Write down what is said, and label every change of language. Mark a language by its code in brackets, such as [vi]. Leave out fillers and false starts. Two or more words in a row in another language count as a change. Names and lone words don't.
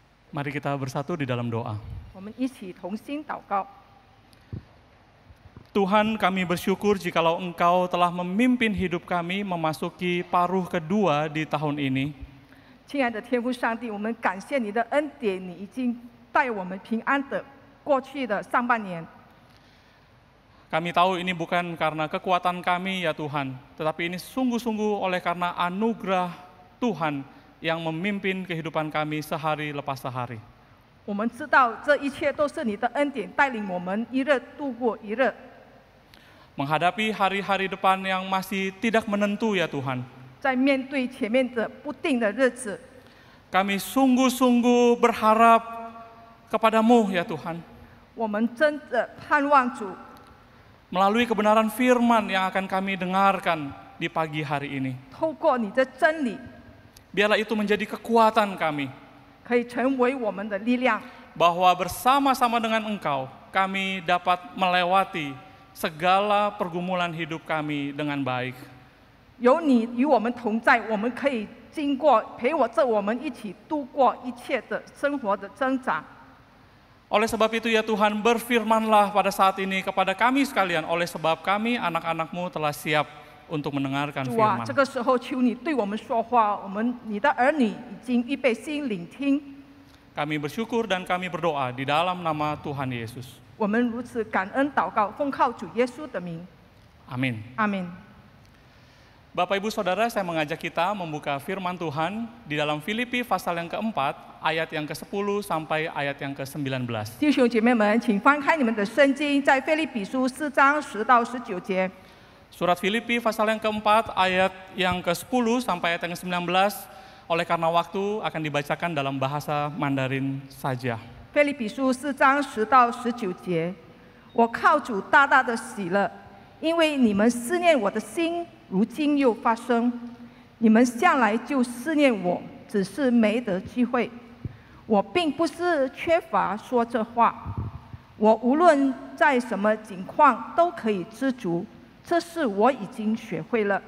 [id] Mari kita bersatu di dalam doa. [zh] 我们一起同心祷告。 [id] Tuhan, kami bersyukur jikalau Engkau telah memimpin hidup kami memasuki paruh kedua di tahun ini. [zh] 亲爱的天父上帝，我们感谢你的恩典，你已经带我们平安的过去的上半年。 [id] Kami tahu ini bukan karena kekuatan kami ya Tuhan, tetapi ini sungguh-sungguh oleh karena anugerah Tuhan yang memimpin kehidupan kami sehari lepas sehari. [zh] 我们知道这一切都是你的恩典，带领我们一日度过一日。 [id] Menghadapi hari-hari depan yang masih tidak menentu ya Tuhan. [zh] 在面对前面的不定的日子， [id] Kami sungguh-sungguh berharap kepadamu ya Tuhan. [zh] 我们真的盼望主 [id] Melalui kebenaran firman yang akan kami dengarkan di pagi hari ini. [zh] 透过你的真理， [id] Biarlah itu menjadi kekuatan kami. [zh] 可以成为我们的力量。 [id] Bahwa bersama-sama dengan Engkau, kami dapat melewati segala pergumulan hidup kami dengan baik. [zh] 有你与我们同在，我们可以经过陪着我们一起度过一切的生活的挣扎。 [id] Oleh sebab itu ya Tuhan, berfirmanlah pada saat ini kepada kami sekalian, oleh sebab kami anak-anak-Mu telah siap untuk mendengarkan [zh] 主啊， [id] firman. [zh] 这个时候求你对我们说话，你的儿女已经预备心聆听。 [id] Kami bersyukur dan kami berdoa di dalam nama Tuhan Yesus. [zh] 我们如此感恩祷告，奉靠主耶稣的名， [id] Amin. [zh] 阿门。 [id] Bapak Ibu Saudara, saya mengajak kita membuka firman Tuhan di dalam Filipi pasal yang keempat, ayat yang ke-10 sampai ayat yang ke-19. [zh] 弟兄姐妹们，请翻开你们的圣经，在腓立比书4章10到19节。 [id] Surat Filipi pasal yang keempat, ayat yang ke-10 sampai ayat yang ke-19, oleh karena waktu akan dibacakan dalam bahasa Mandarin saja. [zh] 腓立比书4章10到19节，我靠主大大的喜乐，因为你们思念我的心，如今又发生。你们向来就思念我，只是没得机会。我并不是缺乏说这话，我无论在什么境况都可以知足，这是我已经学会了。